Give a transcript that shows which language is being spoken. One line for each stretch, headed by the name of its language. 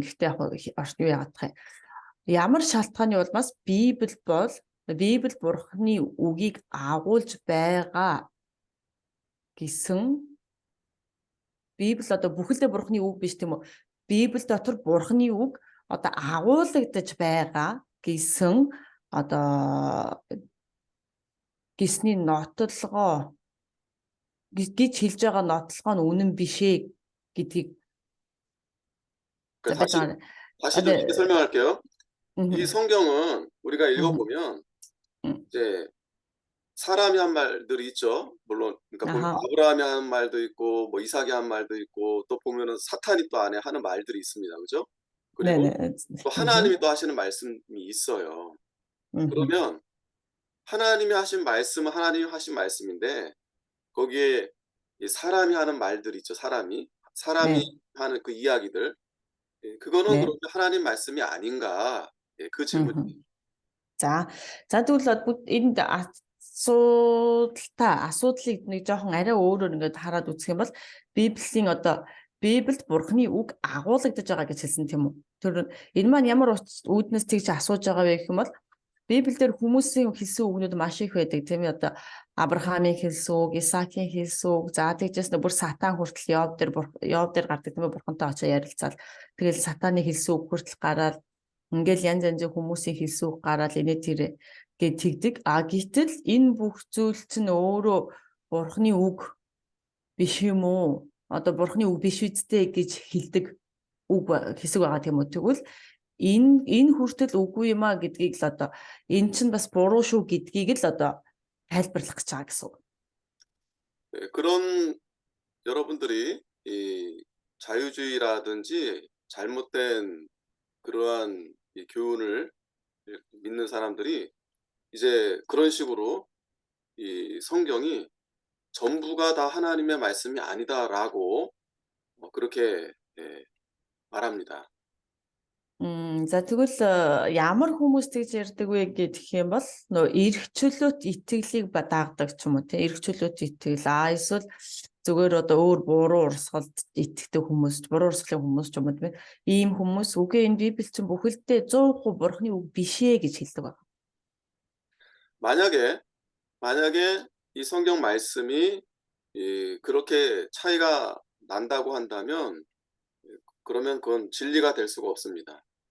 Mongolian: Гэхдээ яг юу яадаг юм. Ямар шалтгааны улмаас Библи Бурхны үгийг агуулж байгаа гэсэн Библи одоо бүхэлдээ Бурхны үг биш тийм үү? Библи дотор Бурхны үг одоо агуулгадж байгаа гэсэн одоо гисний нотлогоо гэж хэлж байгаа нотлогоо нь үнэн биш ээ гэдгийг
Korean: 다시 좀 이렇게 설명할게요. 이 성경은 우리가 읽어보면 이제 사람이 한 말들이 있죠. 물론 그러니까 보면 아브라함이 하는 말도 있고 뭐 이삭이 한 말도 있고 또 보면은 사탄이 또 안에 하는 말들이 있습니다. 그죠? 그리고 또 하나님이 또 하시는 말씀이 있어요. 그러면 하나님이 하신 말씀은 하나님이 하신 말씀인데 거기에 이 사람이 하는 말들이 있죠. 사람이 하는 그 이야기들 그거는 그러면 하나님 말씀이 아닌가? 예, 그 질문입니다.
Mongolian: За тэгвэл энд асуудлыг нэг жоохон арай өөрөөр ингээд хараад үзэх юм бол Библиэд Бурхны үг агуулгадж байгаа гэж хэлсэн тийм үү? Тэр энэ маань ямар үүднээс тэгж асууж байгаа вэ гэх юм бол Библиэлд хүмүүсийн хэлсэн үгнүүд маш их байдаг тийм ээ. Одоо Авраамийн хэлсэн үг, Исаакийн хэлсэн үг, за тэгжээс бүр сатан хүртэл Йов дээр гардаг тийм ээ. Бурхантай очиж ярилцаад тэгэл сатаны хэлсэн үг хүртэл гараад ингээл янз янзын хүмүүсийн хэлсэн үг гараад инээ тэр гэж тэгдэг. Гэтэл энэ бүх зүйл чинь өөрөө Бурхны үг биш юм уу? Одоо Бурхны үг биш үсттэй гэж хэлдэг үг хэсэг байгаа тийм үү? Тэгвэл энэ хүртэл үгүй юм а гэдгийг л одоо эн чинь бас буруу шүү гэдгийг л одоо тайлбарлах гэж байгаа гэсэн үг.
Korean: 그런 여러분들이 이 자유주의라든지 잘못된 그러한 이 교훈을 믿는 사람들이 이제 그런 식으로 이 성경이 전부가 다 하나님의 말씀이 아니다라고 그렇게 말합니다.
Mongolian: За тэгвэл ямар хүмүүс тэгж ярьдаг вэ гэх юм бол нөө эрх чөлөөт итгэлийг дагдаг ч юм уу тийм эрх чөлөөт итгэл эсвэл зүгээр одоо өөр буруу урсгалд итгэдэг хүмүүс буруу урсгалын хүмүүс ч юм уу тийм ийм хүмүүс үгүй энэ Библи чинь бүхэлдээ 100% Бурхны үг биш ээ гэж хэлдэг байна.
Korean: 만약에 이 성경 말씀이 그렇게 차이가 난다고 한다면 그러면 그건 진리가 될 수가 없습니다.